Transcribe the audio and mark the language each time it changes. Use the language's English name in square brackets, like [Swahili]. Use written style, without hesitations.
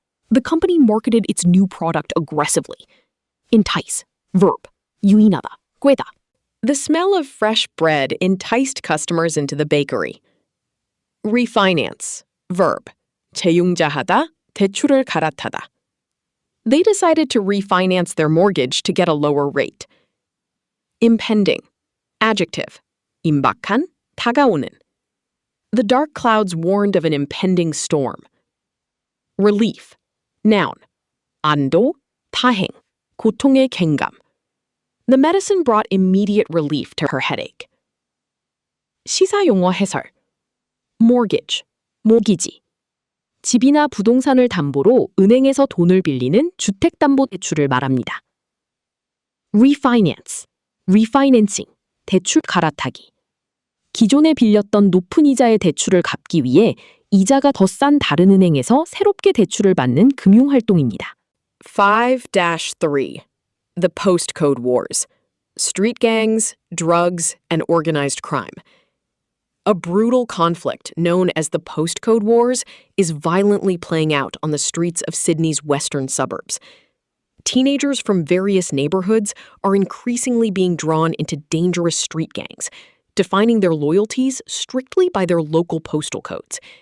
[English] The company marketed its new product aggressively. Entice, verb. [Korean] 유인하다, 꿰다. [English] The smell of fresh bread enticed customers into the bakery. Refinance, verb. [Korean] 재융자하다, 대출을 갈아타다. [English] They decided to refinance their mortgage to get a lower rate. Impending, adjective. [Korean] 임박한, 다가오는. [English] The dark clouds warned of an impending storm. Relief, noun. [Korean] 안도, 다행, 고통의 갱감. [English] The medicine brought immediate relief to her headache. [Korean] 시사용어 해설. Mortgage, 모기지. 집이나 부동산을 담보로 은행에서 돈을 빌리는 주택담보대출을 말합니다. [English] Refinance, refinancing, [Korean] 대출 갈아타기. 기존에 빌렸던 높은 이자의 대출을 갚기 위해 이자가 더 싼 다른 은행에서 새롭게 대출을 받는 금융활동입니다. [English] 5-3. The Postcode Wars. Street gangs, drugs, and organized crime. A brutal conflict known as the Postcode Wars is violently playing out on the streets of Sydney's western suburbs. Teenagers from various neighborhoods are increasingly being drawn into dangerous street gangs, defining their loyalties strictly by their local postal codes.